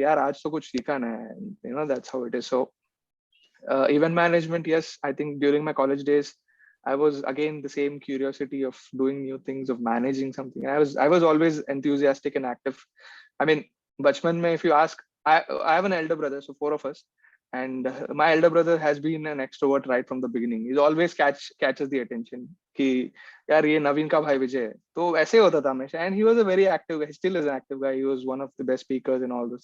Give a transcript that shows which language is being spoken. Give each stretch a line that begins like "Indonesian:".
English: Yeah,
Hindi: aaj to kuch seekha na hai.
English: And that's how it is. So event management, yes, I think during my college days, I was again the same curiosity of doing new things, of managing something. I was always enthusiastic and active. I mean,
Hindi: bachpan mein,
English: if you ask, I have an elder brother, so four of us. And my elder brother has been an extrovert right from the beginning. He's always catches the attention
Hindi: कि यार ये नवीन का भाई विजय है. तो ऐसे होता था हमेशा.
English: And he was a very active guy, still is an active guy. He was one of the best speakers and all this.